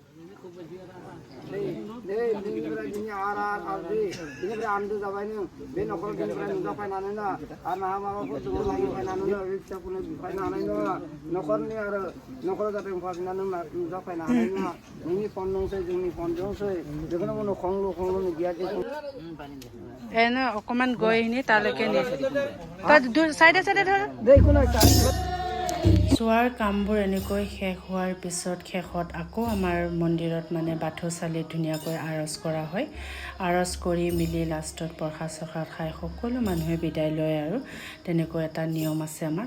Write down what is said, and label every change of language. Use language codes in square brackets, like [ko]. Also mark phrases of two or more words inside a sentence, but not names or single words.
[brx] बेनिफ्राय आन्दो जाबाय नों बे न'खराव बेनिफ्राय नुजाफायनानै ना आरो नाहा माबाफोर दङ नागिरफायनानै बे फिसाखौनो बिफायनो हानाय नङा न'खरनि आरो न'खराव जाहाथे होफाफिननानै नुजाफायनो हानाय नङा नोंनि फन दंसै जोंनि फन दंसै बेखौनो बुङो खंलु गैया [as] এনে অকণমান গৈ আহিনি তালৈকে নি চাইডে চাইডে ধৰ চোৱাৰ কামবোৰ এনেকৈ শেষ হোৱাৰ পিছত শেষত আকৌ আমাৰ মন্দিৰত মানে বাথৌচালিত ধুনীয়াকৈ আৰজ কৰা হয়। আৰজ কৰি মিলি লাষ্টত প্ৰসাদ চসাদ খাই সকলো মানুহে বিদায় লয় আৰু তেনেকৈ এটা নিয়ম আছে আমাৰ।